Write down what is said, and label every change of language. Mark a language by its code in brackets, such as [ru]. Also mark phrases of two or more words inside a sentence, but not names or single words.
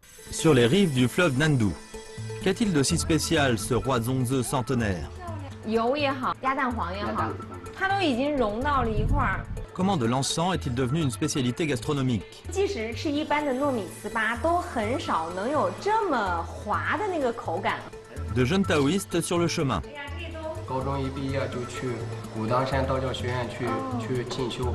[fr] Sur les rives du fleuve Nandu, qu'a-t-il de si spécial ce roi Zongzi centenaire? [zh] 油也好，鸭蛋黄也好，它都已经融到了一块儿。 [fr] Comment de l'encens est-il devenu une spécialité gastronomique? [zh] 即使是一般的糯米糍粑，都很少能有这么滑的那个口感。 [fr] De jeunes taoïstes sur le chemin. [zh] 高中一毕业就去武当山道教学院去进修。